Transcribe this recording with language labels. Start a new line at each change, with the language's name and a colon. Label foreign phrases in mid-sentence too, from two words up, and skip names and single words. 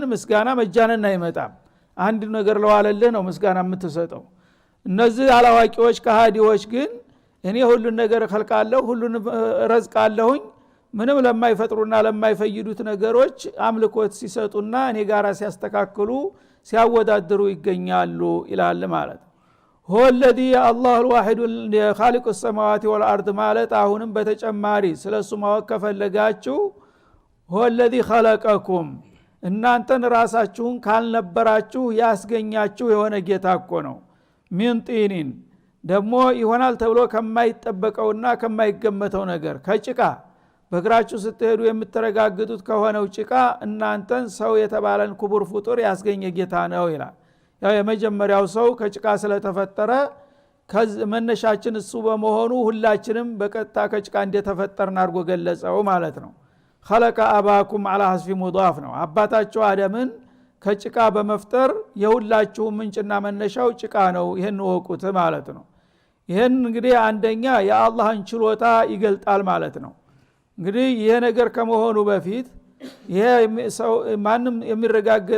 Amharic: ምስጋና መጃነን አይመጣም። አንድ ነገር ለዋለልህ ነው ምስጋና የምትሰጠው። እነዚህ አላዋቂዎች ከሃዲዎች ግን እኔ ሁሉን ነገር ኸልቃለሁ ሁሉን ረዝቃለሁኝ ምንም ለማይፈጥሩና ለማይፈይዱት ነገሮች አምልኮት ሲሰጡና እኔ ጋራ ሲያስተካክሉ ሲያወዳድሩ ይገኛሉ ይላል ማለት ነው።
Arabic: هو الذي الله الواحد خالق السماوات والارض
Amharic: ማለት አሁንም በተጨማሪ ስለሱ ማወቅ ከፈለጋችሁ
Arabic: هو الذي خلقكم
Amharic: እናንተን ራሳችሁን ካልነበራችሁ ያስገኛችሁ የሆነ ጌታ እኮ ነው።
Arabic: من طين
Amharic: ደግሞ ይሆናል ተብሎ ከማይጠበቀውና ከማይገመተው ነገር ከጭቃ በእግራችሁ ስትሄዱ የምትረጋግጡት ከሆነው ጭቃ እናንተን ሰው የተባለን ክቡር ፍጡር ያስገኘ ጌታ ነው ይላል። ያው የመጀመሪያው ሰው ከጭቃ ስለተፈጠረ መነሻችን እሱ በመሆኑ ሁላችንም በቀጥታ ከጭቃ እንደተፈጠርን አድርጎ ገለጸው ማለት ነው።
Arabic: خلق اباكم على حسب مضاف
Amharic: ነው። አባታቸው አደምን ከጭቃ በመፍጠር የሁላችሁ ምንጭና መነሻው ጭቃ ነው። ይሄን ወቁት ማለት ነው። ይሄን እንግዲህ አንደኛ የአላህን ችሎታ ይገልጣል ማለት ነው። እንግዲህ ይሄ ነገር ከመሆኑ በፊት ይሄ ሰው ማንም የሚረጋገጥ